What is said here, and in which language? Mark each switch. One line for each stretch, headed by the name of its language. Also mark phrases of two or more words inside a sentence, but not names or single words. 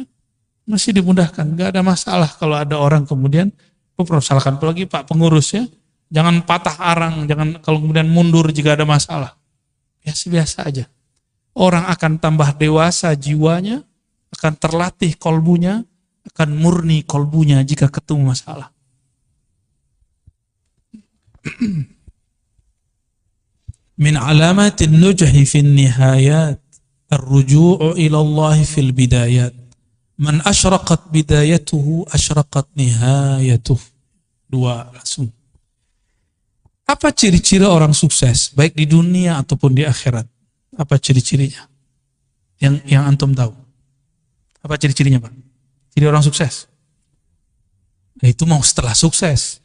Indonesian: Masih dimudahkan, nggak ada masalah kalau ada orang kemudian mempersoalkan, apalagi Pak pengurus ya, jangan patah arang, jangan kalau kemudian mundur jika ada masalah. Biasa-biasa aja. Orang akan tambah dewasa jiwanya, akan terlatih kolbunya, akan murni kolbunya jika ketemu masalah.
Arabic: مِنْ عَلَامَاتِ النُّجْحِ فِي النِّهَايَاتِ الرُّجُوعُ إِلَى اللَّهِ فِي الْبِدَايَاتِ. مَنْ أَشْرَقَتْ بِدَايَتُهُ أَشْرَقَتْ نِهَايَتُهُ.
Indonesian: Dua langsung. Apa ciri-ciri orang sukses baik di dunia ataupun di akhirat? Apa ciri-cirinya? Yang antum tahu. Apa ciri-cirinya, Pak? Ciri orang sukses. Nah, itu mau setelah sukses.